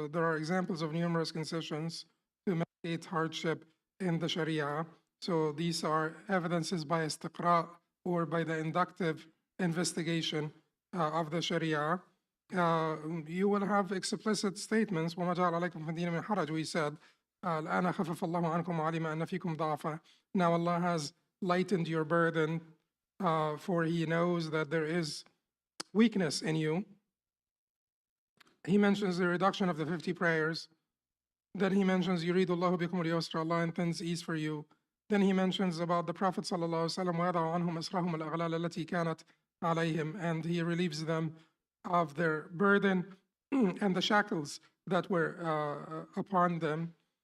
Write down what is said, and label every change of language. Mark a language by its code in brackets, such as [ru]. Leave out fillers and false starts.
[en] There are examples of numerous concessions to mitigate hardship in the Sharia. So these are evidences by istiqra, or by the inductive investigation of the Sharia. You will have explicit statements. [ar] وَمَا جَعَلَ عَلَيْكُمْ فِي الدِّينِ مِنْ حَرَجٍ. [en] We said, [ar] الآن خفف الله عنكم وعلم أن فيكم ضعفا. [en] Now Allah has lightened your burden, for He knows that there is weakness in you. He mentions the reduction of the 50 prayers. Then he mentions [ar] يريد الله بكم اليسر, [en] Allah intends ease for you. Then he mentions about the Prophet sallallahu alaihi wasallam, [ar] وَيَضَعُ عَنْهُمْ أَسْرَهُمُ الْأَغْلَالَ الَّتِي كَانَتْ عَلَيْهِمْ, [en] and he relieves them of their burden and the shackles that were upon them.